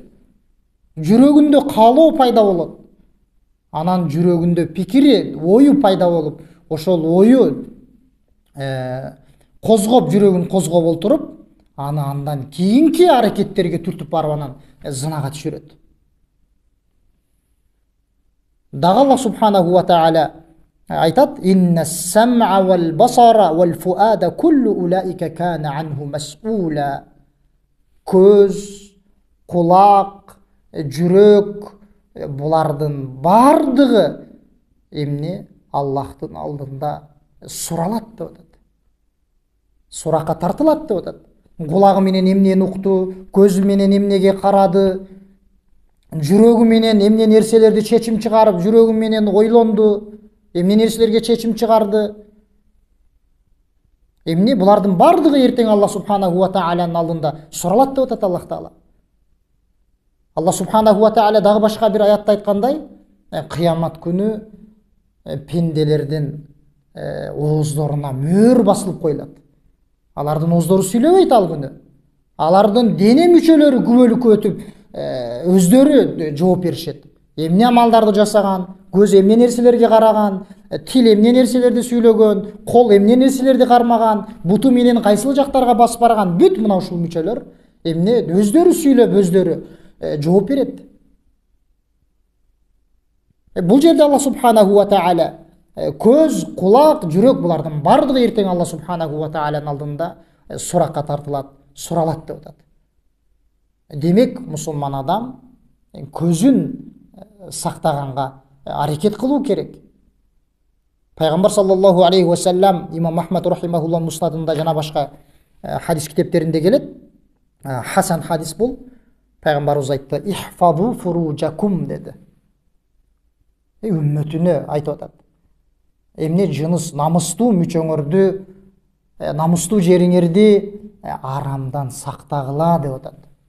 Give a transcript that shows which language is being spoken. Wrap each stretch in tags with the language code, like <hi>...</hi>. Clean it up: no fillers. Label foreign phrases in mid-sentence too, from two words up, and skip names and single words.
<ky>Жүрөгүндө каалоо пайда болот. Анан жүрөгүндө пикири, ою пайда болуп, ошол ою козгоп, жүрөгүн козгоп олтуруп, аны андан кийинки аракеттерге түртүп барып анан зынага түшүрөт.</ky> <ar>Дагы الله سبحانه وتعالى айтат: «إن السمع والبصر والفؤاد كل أولئك كان عنه مسؤولا».</ar> <ky>Көз, кулак, жүрөк, булардын бардыгы эмне? Аллахтын алдында суралат деп атат. Суракка тартылат деп атат. Кулагы менен эмнени укту, көзү менен эмнеге карады, жүрөгү менен эмне нерселерди чечим чыгарып, жүрөгү менен ойлонду, эмне нерселерге чечим чыгарды. Эмне булардын бардыгы эртең</ky> <ar>الله سبحانه وتعالى</ar> <ky>алдында суралат деп атат</ky> <ar>الله تعالى. الله سبحانه وتعالى</ar> <ky>дагы башка бир аятта айткандай, кыямат күнү пенделердин ооздоруна мөөр басылып коюлат. Алардын ооздору сүйлөбөйт ал күнү. Алардын дене мүчөлөрү күбөлүккө өтүп, өздөрү жооп беришет. Эмне амалдарды жасаган, көз эмне нерселерге караган, тил эмне нерселерди сүйлөгөн, кол эмне нерселерди кармаган, буту менен кайсыл жактарга басып барган, бүт мына ушул мүчөлөр эмне өздөрү сүйлөп, өздөрү жооп берет. Бул жерде</ky> <ar>الله سبحانه وتعالى</ar> <ky>көз, кулак, жүрөк булардын бардыгы эртең</ky> <ar>الله سبحانه وتعالى</ar> <ky>алдында суракка тартылат, суралат деп атат. Демек, мусулман адам көзүн сактаганга аракет кылуу керек. Пайгамбар</ky> <ar>صلى الله عليه وسلم,</ar> <ky>имам Ахмад рахимахуллах муснадында жана башка хадис китептеринде келет. Хасан хадис бул. Пайгамбарыбыз айтты:</ky> <ar>"احفظوا فروجكم"</ar> <ky>деди. Үммөтүнө айтып атат. Эмне жыныс намыстуу мүчөңөрдү, намыстуу жериңерди арамдан сактагыла деп атат.</ky>